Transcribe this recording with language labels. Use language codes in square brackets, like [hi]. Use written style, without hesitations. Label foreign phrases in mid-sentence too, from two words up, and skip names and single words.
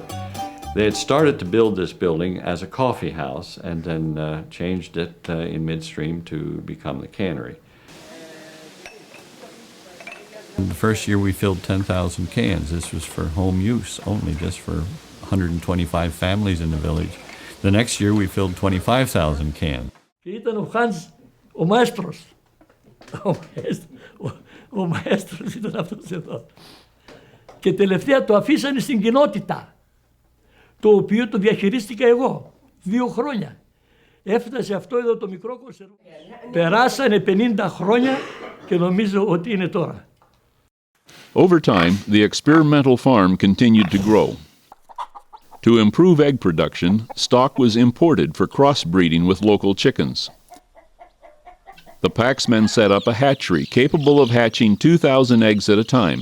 [en] They had started to build this building as a coffee house and then changed it in midstream to become the cannery. The first year we filled 10,000 cans. This was for home use only, just for 125 families in the village. The next year we filled 25,000 cans. [el] Και ήταν ο Χάντς, ο μαέστρος. Ο μαέστρος ήταν αυτός εδώ. Και τελευταία το αφήσανε στην κοινότητα, το οποίο το διαχειρίστηκα εγώ 2 χρόνια. Έφτασε αυτό εδώ το μικρό κονσερβό. Περάσανε 50 χρόνια και νομίζω ότι είναι τώρα. [en] Over time, the experimental farm continued to grow. To improve egg production, stock was imported for crossbreeding with local chickens. The Paxmen set up a hatchery capable of hatching 2,000 eggs at a time.